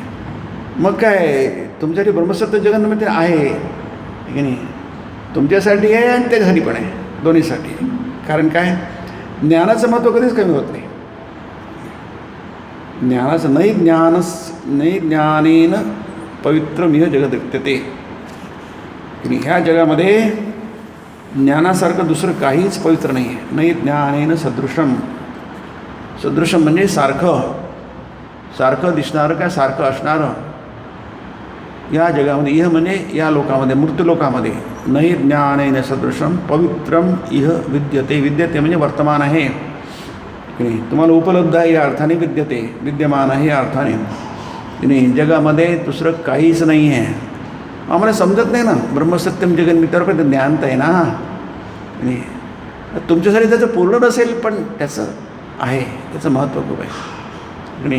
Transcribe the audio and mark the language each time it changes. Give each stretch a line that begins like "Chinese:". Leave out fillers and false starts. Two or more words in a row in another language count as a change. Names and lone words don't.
Marathi: मग काय तुमच्यासाठी
Sanskrit: ब्रह्मसत्य जगन्मिथ्या
Marathi: आहे की नाही. तुमच्यासाठी आहे आणि त्याच्यासाठी पण आहे, दोन्हीसाठी. कारण काय, ज्ञानाचं महत्त्व कधीच कमी होत नाही. ज्ञानाचं नाही
Sanskrit: ज्ञानेन पवित्रमिह जगद्विद्यते
Marathi: की नाही. ह्या जगामध्ये ज्ञानासारखं दुसरं काहीच पवित्र नाही आहे.
Sanskrit: नाही ज्ञानेन सदृशम.
Marathi: सदृशम म्हणजे सारखं दिसणारं काय, सारखं असणारं. या जगामध्ये इह म्हणजे या लोकामध्ये, मृत्यूलोकामध्ये,
Sanskrit: नाही ज्ञानेन सदृशम पवित्रम इह विद्यते.
Marathi: विद्यते म्हणजे वर्तमान आहे की नाही. तुम्हाला उपलब्ध आहे या अर्थाने विद्यते, विद्यमान आहे या अर्थाने की नाही. जगामध्ये दुसरं काहीच नाही आहे. आम्हाला समजत नाही ना, ब्रह्मसत्यम जगन्मिथ्यावर पण ज्ञान तर आहे ना नाही. तुमच्यासाठी त्याचं पूर्ण नसेल, पण त्याचं आहे, त्याचं महत्त्व खूप आहे की नाही.